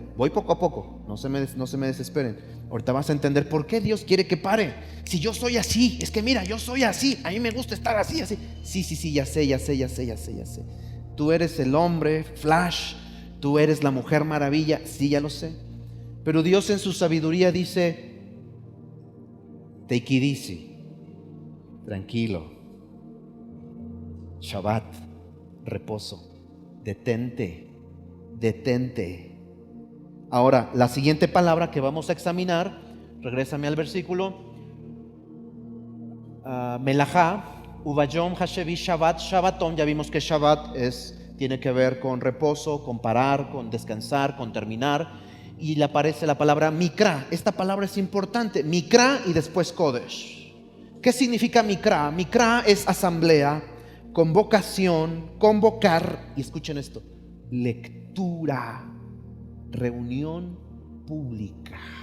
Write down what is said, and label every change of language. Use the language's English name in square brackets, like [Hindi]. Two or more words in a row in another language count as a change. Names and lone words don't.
[Spanish] Voy poco a poco, no se me desesperen. Ahorita vas a entender por qué Dios quiere que pare. Si yo soy así, es que mira, yo soy así, a mí me gusta estar así. Sí, ya sé. Tú eres el hombre flash, tú eres la mujer maravilla, sí, ya lo sé. Pero Dios en su sabiduría dice, [English] take it easy, [Spanish] tranquilo, Shabbat. reposo. Detente, detente. Ahora, la siguiente palabra que vamos a examinar, regrésame al versículo, [Hebrew] מלאכה וביום השביעי שבת שבתון. [Spanish] Ya vimos que shabbat tiene que ver con reposo, con parar, con descansar, con terminar. Y le aparece la palabra mikra. Esta palabra es importante, mikra y después kodesh. ¿Qué significa mikra? Mikra es asamblea, convocación, convocar, y escuchen esto, lectura, reunión pública.